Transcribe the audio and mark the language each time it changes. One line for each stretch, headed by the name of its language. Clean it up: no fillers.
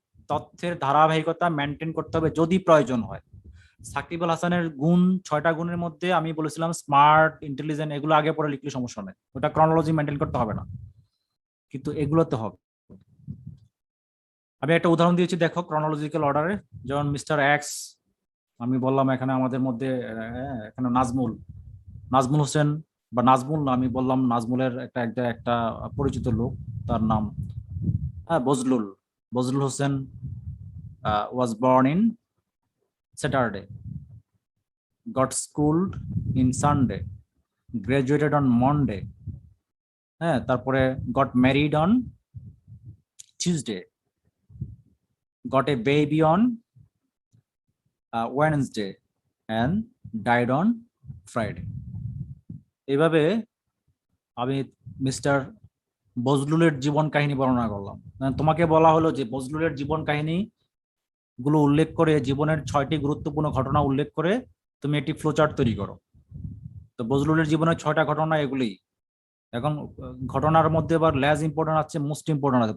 Bangla: তথ্যের ধারাবাহিকতা মেনটেন করতে হবে যদি প্রয়োজন হয়। সাকিব আল হাসানের গুণ 6টা গুণের মধ্যে আমি বলেছিলাম স্মার্ট, ইন্টেলিজেন্ট, এগুলো আগে পরে লিখলে সমস্যা নেই, ওটা ক্রনোলজি মেনটেন করতে হবে না, কিন্তু এগুলোতে হবে। আমি একটা উদাহরণ দিয়েছি দেখো ক্রনোলজিক্যাল অর্ডারে, যেমন মিস্টার এক্স, আমি বললাম এখানে আমাদের মধ্যে এখানে নাজমুল হোসেন বা নাজমুল না, আমি বললাম নাজমুলের একটা পরিচিত লোক, তার নাম
English: Bazlul Bazlul Hossain was born in Saturday, got schooled in Sunday, graduated on Monday, হ্যাঁ তারপরে got married on Tuesday, got a baby on Wednesday and died on Friday.
Bangla: এইভাবে আমি মিস্টার বজলুলের জীবন কাহিনী বর্ণনা করলাম। তোমাকে বলা হলো যে বজলুলের জীবন কাহিনী গুলো উল্লেখ করে, জীবনের 6টি গুরুত্বপূর্ণ ঘটনা উল্লেখ করে তুমি একটি ফ্লোচার্ট তৈরি করো। তো বজলুলের জীবনের 6টা ঘটনা এগুলি। এখন ঘটনার মধ্যে আবার লেস ইম্পর্টেন্ট আছে, মোস্ট ইম্পর্টেন্ট আছে।